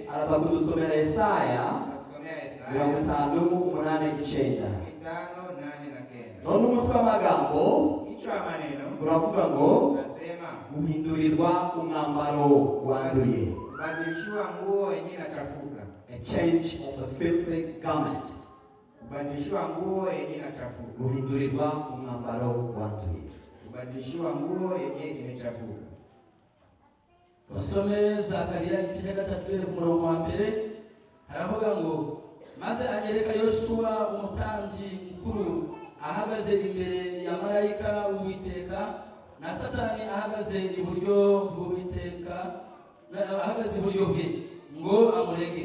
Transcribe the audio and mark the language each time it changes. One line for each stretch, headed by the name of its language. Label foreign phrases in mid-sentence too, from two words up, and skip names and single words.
Kinyarwanda: araza kudusomera Yesaya
Swahili: atusomea Yesaya 50:8-9. 5:8 na 9.
Kinyarwanda: None umutwe w'amagambo
Swahili: Kichwa cha maneno
Kinyarwanda: uravuga ngo
Swahili: nasema
Kinyarwanda: guhindurirwa umwambaro wanduye,
Swahili: kubadilishiwa nguo yenye inachafuka.
English: a change of a filthy garment.
Swahili: Kubadilishiwa nguo yenye inachafuka.
Kinyarwanda: Guhindurirwa umwambaro wanduye.
Swahili: Kubadilishiwa nguo yenye imechafuka.
Kinyarwanda: Usome Zakariya igice cya 3 ku murongo wa mbere, haravuga ngo maze anyereka Yosuwa umutambyi mukuru ahagaze imbere ya marayika w'Uwiteka, na Satani ahagaze iburyo bw'Uwiteka, ahagaze iburyo bwe ngo amurege.